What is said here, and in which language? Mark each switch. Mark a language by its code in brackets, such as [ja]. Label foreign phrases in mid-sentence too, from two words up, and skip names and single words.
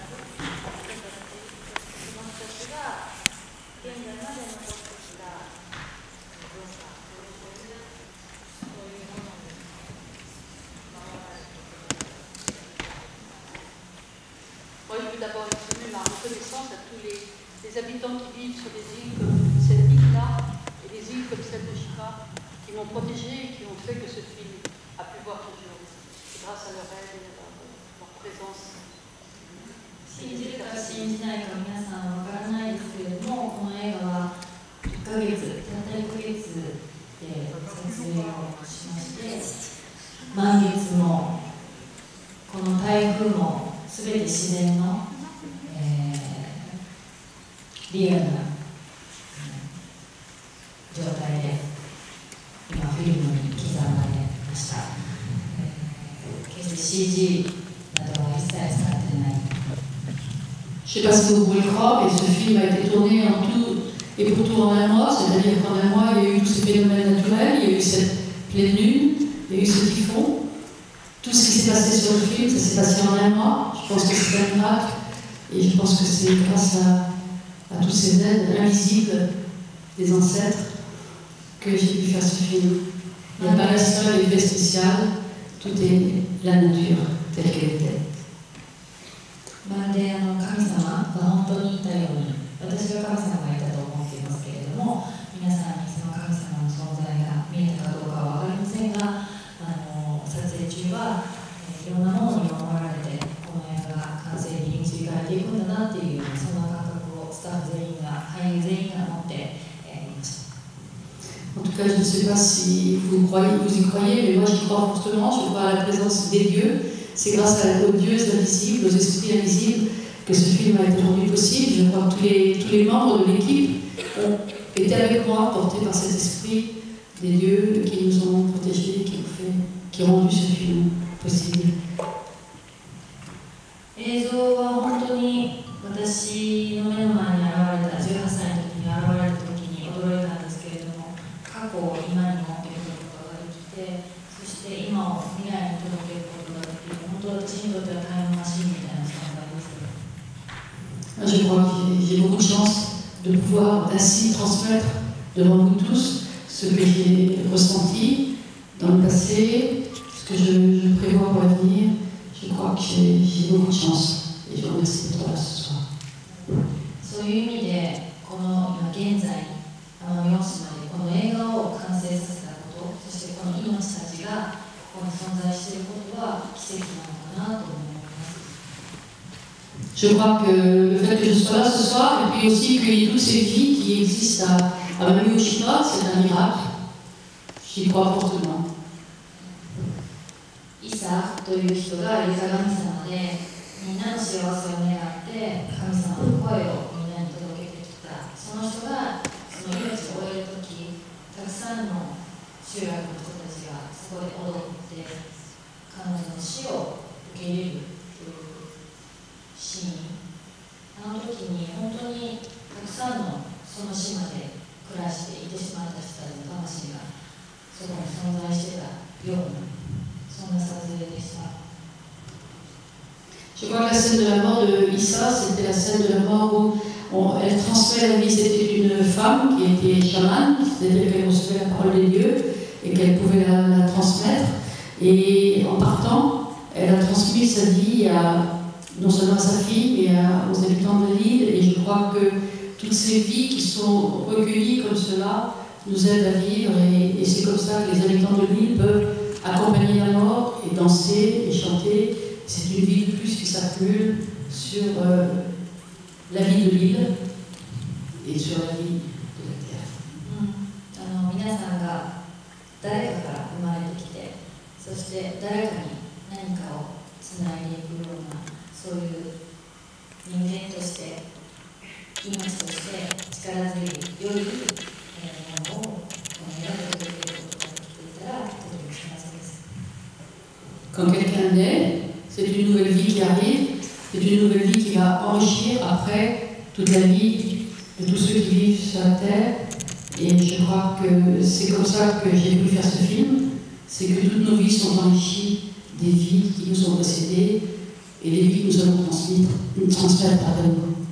[fr] je veux d'abord exprimer ma reconnaissance à tous les habitants qui vivent sur des îles comme cette île-là et des îles comme celle de Chiba, qui m'ont protégée et qui ont fait que ce film a pu voir ce jour. C'est grâce à leur aide et à leur présence. [ja] 信じるか信じないか皆さんわからないですけれども、この映画は1ヶ月、たった1ヶ月で撮影をしまして、満月もこの台風も全て自然の、リアルな、状態で今フィルムに刻まれました。決して CG などは一切使ってない。 [fr] Je ne sais pas si vous pouvez le croire, mais ce film a été tourné en tout et pour tout en un mois, c'est-à-dire qu'en un mois, il y a eu tous ces phénomènes naturels, il y a eu cette pleine lune, il y a eu ce typhon. Tout ce qui s'est passé sur le film, ça s'est passé en un mois. Je pense que c'est un miracle et je pense que c'est grâce à toutes ces aides invisibles des ancêtres que j'ai pu faire ce film. Il n'y a pas un seul effet spécial, tout est la nature telle qu'elle était. [ja] まるで神様が本当にいたように、私は神様がいたと思っていますけれども、皆さんにその神様の存在が見えたかどうかは分かりませんが、撮影中はいろんなものに守られて、この映画が完成に導かれていくんだなっていう、そんな感覚をスタッフ全員が、俳優全員が持っていました。 [fr] En tout cas, je ne sais pas si vous y croyez, mais moi j'y crois fortement, je crois à la présence des dieux. C'est grâce aux dieux invisibles, aux esprits invisibles, que ce film a été rendu possible. Je crois que tous les membres de l'équipe ont été avec moi, portés par cet esprit des dieux qui nous ont protégés, qui ont rendu ce film possible. [ja] 映像は本当に私の目の前に現れた18歳の時に現れた時に驚いたんですけれども、過去を今にも描くことができて、そして今を未来に届けることができる、本当私にとってはタイムマシンみたいな存在です。 [fr] Je crois que j'ai beaucoup de chance de pouvoir ainsi transmettre devant vous tous ce que j'ai ressenti dans le passé, ce que je prévois pour l'avenir. Je crois que j'ai beaucoup de chance et je vous remercie d'être là ce soir. [ja] そういう意味で、この今現在、奄美大島でこの映画を完成させたこと、そしてこの命たちがここに存在していることは奇跡なのかなと思います。 [fr] Je crois que le fait que je sois là ce soir, et puis aussi qu'il y ait toutes ces vies qui existent à Amami Oshima, c'est un miracle. J'y crois fortement. [ja] イサという人がイサ神様で、みんなの幸せを願って神様の声をみんなに届けてきた。その人がその命を終えるとき、たくさんの集落の人たちがそこで踊って彼女の死を受け入れるというシーン。あの時に本当にたくさんのその島で暮らしていてしまった人たちの魂がそこに存在してたような、そんな撮影でした。 [fr] Je crois que la scène de la mort de Issa, c'était la scène de la mort où elle transmet la vie. C'était une femme qui était chamane, c'est-à-dire qu'elle recevait la parole des dieux et qu'elle pouvait la transmettre. Et en partant, elle a transmis sa vie non seulement à sa fille, mais aux habitants de l'île. Et je crois que toutes ces vies qui sont recueillies comme cela nous aide à vivre et c'est comme ça que les habitants de l'île peuvent accompagner la mort et danser et chanter. C'est une vie de plus qui s'accumule sur la vie de l'île et sur la vie de la terre. [ja] 皆さんが誰かから生まれてきて、そして誰かに何かをつないでいくような、そういう人間として命として力強い良いものを選ぶということができていたらとても幸せです。 [fr] Quand quelqu'un naît, c'est une nouvelle vie qui arrive, c'est une nouvelle vie qui va enrichir après toute la vie de tous ceux qui vivent sur la terre. Et je crois que c'est comme ça que j'ai voulu faire ce film, c'est que toutes nos vies sont enrichies des vies qui nous ont précédées et les vies que nous allons transmettre à nous.